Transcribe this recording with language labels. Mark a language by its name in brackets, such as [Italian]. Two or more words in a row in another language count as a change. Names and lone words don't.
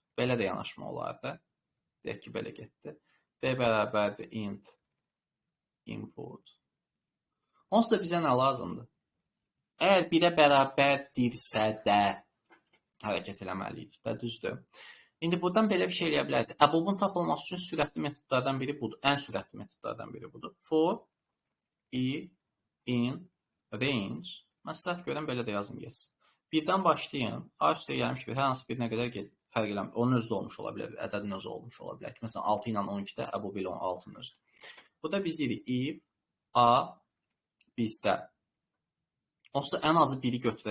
[Azerbaijani] Belə də yanaşma olardı. Deyək ki, belə getdi. B bərabərdir [English] int, input. [Azerbaijani] Onsuz da bizə nə lazımdır? Əgər 1-ə bərabərdirsə də hərəkət eləməliyik də, düzdür. İndi buradan belə bir şey eləyə bilərdik. Əbobun tapılması üçün sürətli metodlardan biri budur. Ən sürətli metodlardan biri budur. [English] For, i, in, range. [Azerbaijani] Məsləhət görən belə də yazım geçsin. 1-dən başlayın. A üstə gəlmiş bir, hər hansı birinə qədər fərq eləmir. Onun özü də olmuş ola bilər. Ədədin özü olmuş ola bilər. Məsələn, 6 ilə 12-də əbu belə 6-nın özüdür. Burada biz deyirik, if A bizdə. Onsuz da ən azı 1-i götürəcəkdir.